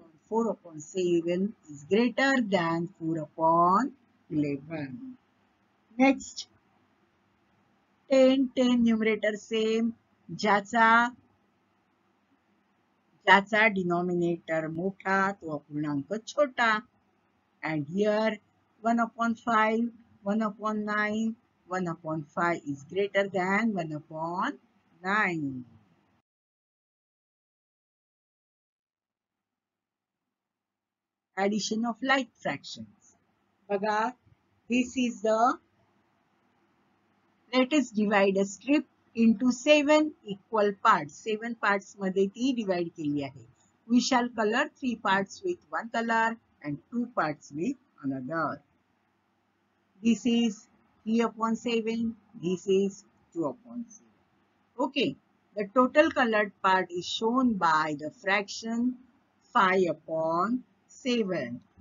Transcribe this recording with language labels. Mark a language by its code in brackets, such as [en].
[en] 4/7 is greater than 4/11. [mr] Next, 10 numerator same, ज्याचा denominator मोठा तो अपूर्णांक छोटा. [en] And here 1/5, 1/9, 1/5 is greater than 1/9. Addition of like fractions. [mr] Bhaga, [en] this is the, let us divide a strip into 7 equal parts. [mr] 7 parts मध्ये ती divide केली आहे. [en] We shall color 3 parts with one color and 2 parts with another. This is 3/7, this is 2/7. Okay, the total colored part is shown by the fraction 5/7.